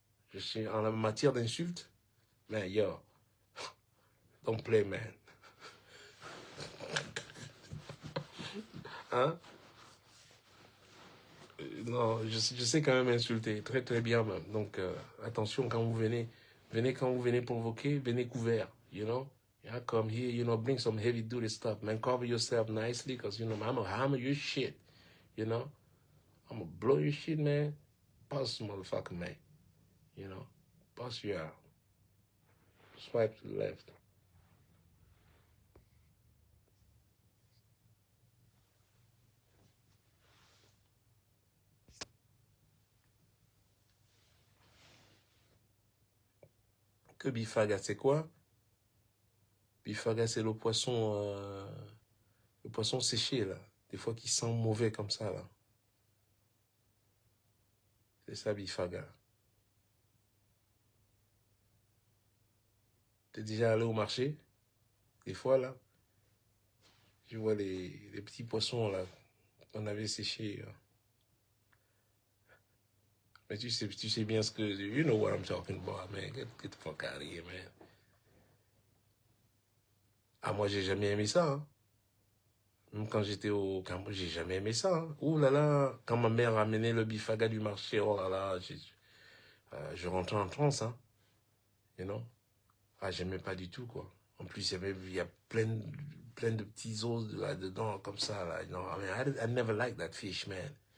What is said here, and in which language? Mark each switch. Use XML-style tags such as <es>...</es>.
<fr>Je suis en la matière d'insulte, man,</fr> <en>yo, don't play, man.</en> <fr>Hein? Non, je sais quand même insulter, très très bien même. Donc attention quand vous venez quand vous venez provoquer, venez couvert,</fr> <en>you know. Yeah, come here, you know, bring some heavy duty stuff, man. Cover yourself nicely, cause you know, I'm gonna hammer your shit, you know. I'm gonna blow your shit, man. Bust motherfucker, man. You know, bust you out. Swipe to the left.</en> <fr>Que Bifaga, c'est quoi? Bifaga, c'est le poisson séché, là. Des fois qui sent mauvais comme ça, là. C'est ça, Bifaga. T'es déjà allé au marché? Des fois, là, je vois les petits poissons, là, qu'on avait séchés. Mais tu sais bien ce que...</fr> <en>You know what I'm talking about, man. Get the fuck out of here, man.</en> <fr>Ah, moi, j'ai jamais aimé ça, hein. Même quand j'étais au Cambodge, j'ai jamais aimé ça, hein. Ouh là là, quand ma mère ramenait le bifaga du marché, oh là là, je rentrais en transe, hein.</fr> <en>You know?</en> <fr>Ah, j'aimais pas du tout, quoi. En plus, il y a plein de petits os là-dedans, comme ça, là.</fr> <en>You know? I mean, I never liked that fish, man.</en>